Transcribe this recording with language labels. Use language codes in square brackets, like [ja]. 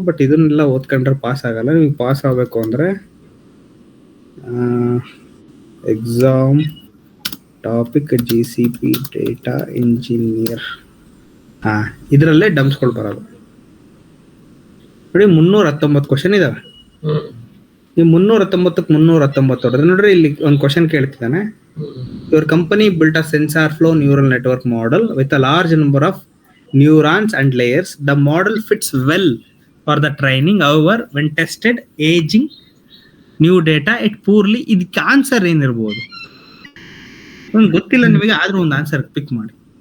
[kn] But ಇದನ್ನೆಲ್ಲ ಓದ್ಕೊಂಡ್ರೆ pass ಆಗಲ್ಲ. ನಿಮಗೆ ಪಾಸ್ ಆಗಬೇಕು ಅಂದ್ರೆ exam topic GCP data engineer, ಇದರಲ್ಲೇ ಡಮ್ಸ್ಗಳು ಬರೋದು. ನೋಡಿ, 319 ಕ್ವಶನ್ ಇದಾವೆ. ಈ 319ಕ್ಕೆ 319 ಹೊಡೆದ್ರೆ ನೋಡ್ರಿ, ಇಲ್ಲಿ ಒಂದು question ಕೇಳ್ತಿದ್ದಾನೆ. [en] Your company built a sensor flow neural network model with a large number of neurons and layers. The model fits well for the training. However, when tested aging new data it poorly. [kn] ಇದಕ್ಕೆ answer ಏನಿರ್ಬೋದು? ಗೊತ್ತಿಲ್ಲ ನಿಮಗೆ, ಆದ್ರೂ ಒಂದು answer ಪಿಕ್ ಮಾಡಿ.